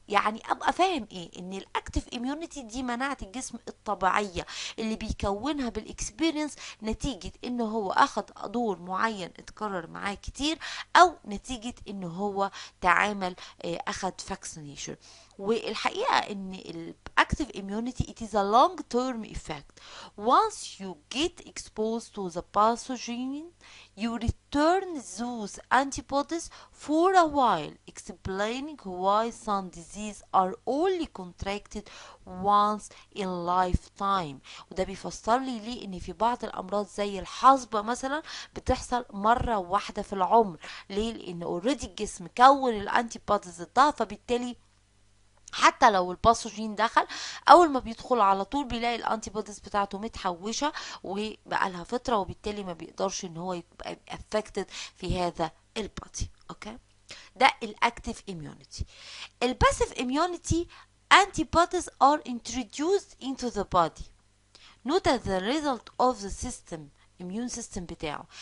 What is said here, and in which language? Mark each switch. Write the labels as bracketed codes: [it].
[ar] يعني ابقى فاهم ايه؟ ان الاكتيف اميونيتي دي مناعة الجسم الطبيعية اللي بيكونها بالاكسبيرينس نتيجة انه هو اخد دور معين اتكرر معاه كتير، او نتيجة انه هو تعامل اخد فاكسينيشن. والحقيقة ان [en] الاكتيف immunity it is a long term effect. Once you get exposed to the pathogen you return those antibodies for a while, explaining why some diseases are only contracted once in lifetime. [ar] وده بيفسر لي ليه ان في بعض الامراض زي الحصبة مثلا بتحصل مرة واحدة في العمر. ليه؟ لان اوريدي الجسم كون الانتي بوديز ضدها، فبالتالي حتى لو الباثوجين دخل اول ما بيدخل على طول بيلاقي الانتي بوديز بتاعته متحوشه وبقى لها فتره، وبالتالي ما بيقدرش ان هو يبقى افكتد في هذا البادي. اوكي، ده الاكتيف immunity. [en] الباسيف immunity antibodies are introduced into the body not as the result of the system immune system بتاعه.